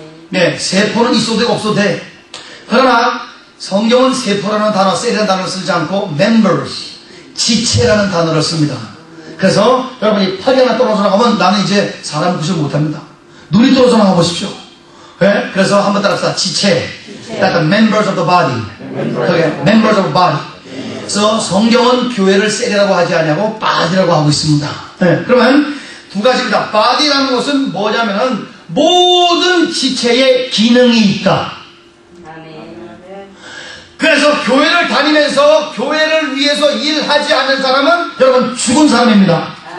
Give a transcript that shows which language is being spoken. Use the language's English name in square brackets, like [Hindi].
[Korean] 네, 세포는 있어도 되고 없어도 돼. 그러나 성경은 세포라는 단어, 셀이라는 단어를 쓰지 않고 members, 지체라는 단어를 씁니다. 그래서 여러분이 팔이 하나 떨어져 나가면 나는 이제 사람 구실 못합니다. 눈이 떨어져 나가 보십시오. 네? 그래서 한번 따라합시다. 지체. [English] That's the members of the body. [Korean] 그게 [English] members of the body. [Korean] 그래서 성경은 교회를 셀이라고 하지 않냐고 body라고 하고 있습니다. 네. 그러면 두 가지입니다. body라는 것은 뭐냐면은 모든 지체에 기능이 있다. 그래서 교회를 다니면서 교회를 위해서 일하지 않는 사람은 여러분 죽은 사람입니다.